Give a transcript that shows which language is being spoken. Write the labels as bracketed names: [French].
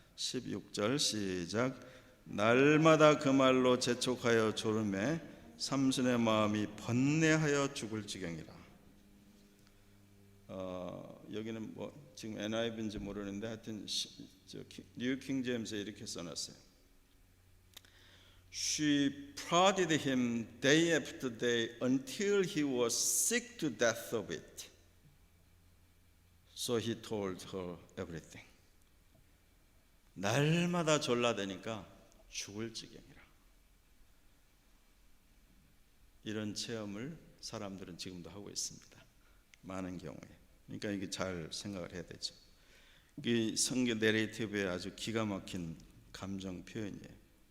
[Korean] 16절 시작. 날마다 그 말로 재촉하여 졸음에 삼손의 마음이 번뇌하여 죽을 지경이라. 여기는 뭐 지금 NIV인지 모르는데 하여튼 뉴 킹 제임스에 이렇게 써놨어요. [English] She prodded him day after day until he was sick to death of it. So he told her everything. [Korean] 날마다 졸라대니까 죽을 지경이라. 이런 체험을 사람들은 지금도 하고 있습니다. 많은 경우에. 그러니까 이게 잘 생각을 해야 되죠. 이 성경 내레이티브의 아주 기가 막힌 감정 표현이에요.